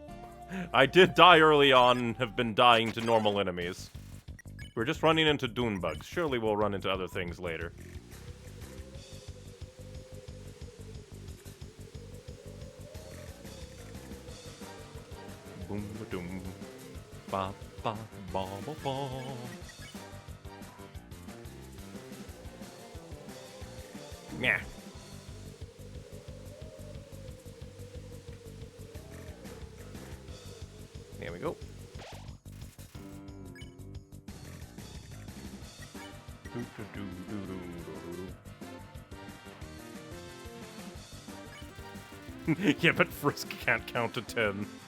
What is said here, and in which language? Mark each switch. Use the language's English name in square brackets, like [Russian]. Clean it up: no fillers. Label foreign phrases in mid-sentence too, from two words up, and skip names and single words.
[English] I did die early on, have been dying to normal enemies. We're just running into dune bugs. Surely we'll run into other things later. Boom ba doom. Ba ba ba ba ba. Yeah. There we go. Yeah, but Frisk can't count to 10.